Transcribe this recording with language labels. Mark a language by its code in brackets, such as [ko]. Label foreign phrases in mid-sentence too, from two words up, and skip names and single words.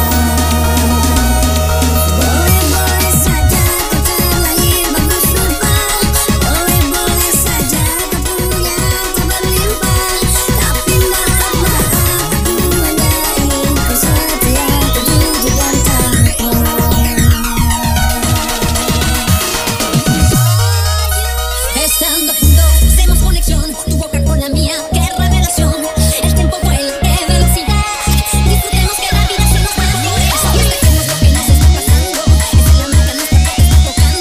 [id] Boleh-boleh saja kau terlahir bagus rupa, boleh-boleh saja kau punya harta berlimpah. Tapi maaf aku hanya ingin kau setia, jujur dan takwa. [es] Estando juntos hacemos conexión, tu boca con la mía, qué revelación. El tiempo vuela, qué velocidad. Disfrutemos que la vida se nos va. Dejemos lo que nos está pasando. Es el amor que nuestro cuerpo está tocando.